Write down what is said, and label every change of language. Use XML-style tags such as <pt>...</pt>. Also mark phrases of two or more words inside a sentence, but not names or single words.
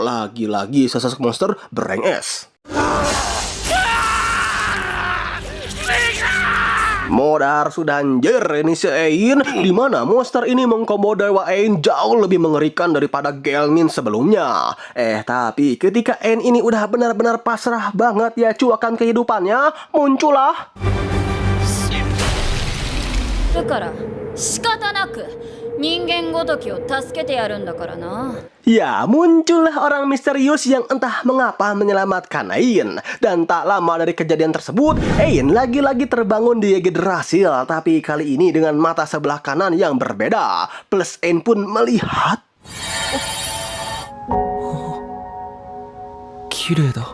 <id>Lagi-lagi sesosok monster bereng es. Modar sudah anjir ini si Ain, di mana monster ini mengkombo dewa Ain jauh lebih mengerikan daripada Gelmin sebelumnya. Tapi ketika Ain ini udah benar-benar pasrah banget ya akan kehidupannya, muncullah</id> <ja>だから仕方なく人間ごときを助けてやるんだからな。</ja> <id>Ya, muncullah orang misterius yang entah mengapa menyelamatkan Ain. Dan tak lama dari kejadian tersebut, Ain lagi-lagi terbangun di Yggdrasil. Tapi kali ini dengan mata sebelah kanan yang berbeda. Plus Ain pun melihat</id> <ja>綺麗だ。</ja>